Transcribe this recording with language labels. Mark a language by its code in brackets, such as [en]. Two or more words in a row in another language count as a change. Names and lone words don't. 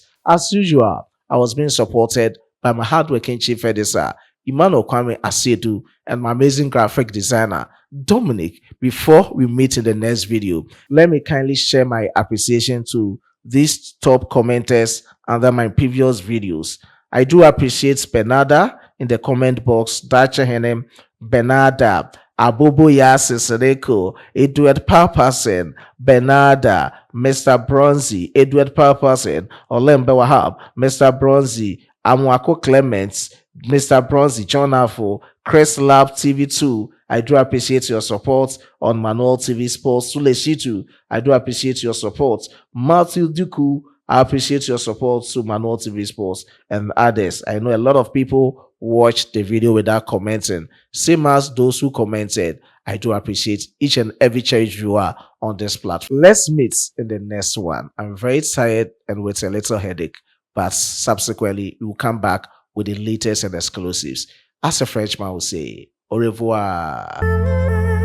[en] As usual, I was being supported by my hardworking chief editor, Emmanuel Kwame Asiedu, and my amazing graphic designer, Dominic. Before we meet in the next video, let me kindly share my appreciation to these top commenters under my previous videos. I do appreciate Bernarda in the comment box, Dacha Henem, Bernarda, Abobo Yasisadeko, Edward Papasen, Bernarda, Mr. Bronzy, Edward Papasen, Olembe Wahab, Mr. Bronzy, Amwako Clements, Mr. Bronzy, John Afo, Chris Lab TV2. I do appreciate your support on Manual TV Sports. Sule Shitu, I do appreciate your support. Matthew Duku, I appreciate your support to Manual TV Sports and others. I know a lot of people watched the video without commenting. Same as those who commented. I do appreciate each and every cherished viewer on this platform. Let's meet in the next one. I'm very tired and with a little headache, but subsequently we will come back with the latest and exclusives. As a Frenchman will say, [fr] au revoir.